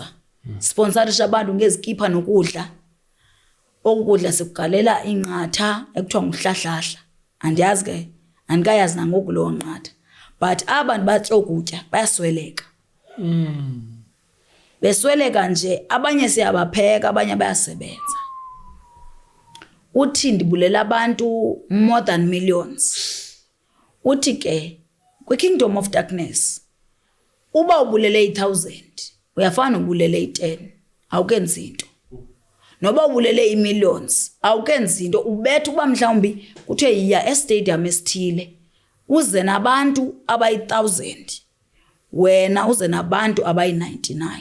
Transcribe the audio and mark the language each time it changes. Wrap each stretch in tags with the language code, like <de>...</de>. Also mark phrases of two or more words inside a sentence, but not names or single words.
<xh>Sponsorisha abantu ngezikipa nokudla. Okudla sikugalela inqatha ekuthiwa nguhlahlahla. Andiyazi ke andikayazi nangoku lo nqatha. But abantu batyo ukutya bayasweleka. Besweleka nje abanye siyabapheka abanye bayasebenza. Uthi ndibulela abantu</xh> <en>more than millions.</en> <xh>Uthi ke kwi-</xh> <en>kingdom of darkness</en> <xh>uba ubulele 1000 uyafana ubulele 10 awukenzi into. Noba ubulele millions awukenzi into. Ubetha kuba mhlawumbi kuthiwe yiya estadium esithile uze nabantu abayi1000 wena uze nabantu abayi99.</xh>